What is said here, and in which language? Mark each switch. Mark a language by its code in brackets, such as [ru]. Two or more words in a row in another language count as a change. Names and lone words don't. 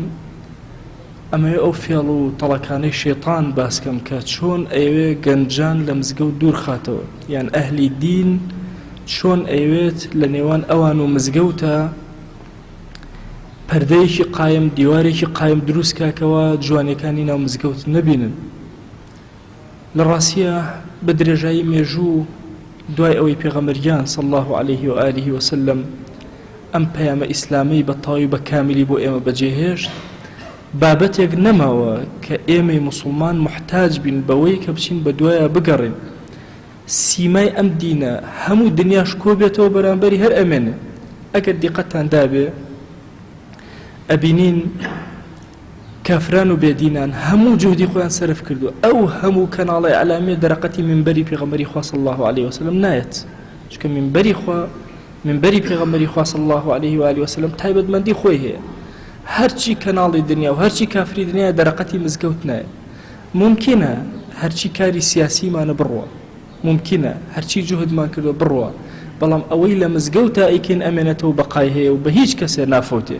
[ckb] ئەمەوێ ئەو فێڵ و تەڵەکانەی شێتان باسکەم کە چۆن ئەوێ گەنجان لە مزگەوت دوور خاتەوە، یان ئەهلی دین چۆن ئەوێت لە نێوان ئەوان و مزگەوتە پەردەیەکی قایم، دیوارێکی قایم دروست کاکەوە جوانەکانی ناو مزگەوت نەبینن. لە ڕاستیە بە درێژایی مێژوو دوای ئەوەی پێغەمبەریان [ar] صلی الله عليه وآله وسلم [ckb] ئەم پەیامە ئیسلامی بە تەواوی بە کاملی بۆ ئێمە بەجێهێشت، بابەتێک نەماوە کە ئێمەی موسڵمان محتاج بین بەوەی کە بچین بە دوایە بگەڕین. سیمای ئەم دینە هەموو دنیاش کۆ بێتەوە بەرامبەری هەر ئەمێنێ. ئەگەر دیقەتان دابێ ئەبینین کافران و بێدینان هەموو جهدی خۆیان سەرف کردو، ئەو هەموو کەناڵی ئەعلامێ دەرەقەتی منبەری پێغەمبەری خوا [ar] صلی الله عليه وسلم [ckb] نایەت، چونکە منبەری پێغەمبەری خوا [ar] صلی الله عليه وآله وسلم [ckb] تایبەتمەندی خۆی هەیە. هەرچی کەناڵی دنیا و هەرچی کافری دنیا دەرەقەتی مزگەوت نایە. ممکنە هەرچی کاری سیاسیمانە بڕوە، ممکنە هەرچی جوهدمان کردو بڕوە، بەڵام ئەوەی لە مزگەوتە ئەیکەین ئەمێنێتەوە بەقای هەیە و بە هیچ کەسێ نافۆتێ.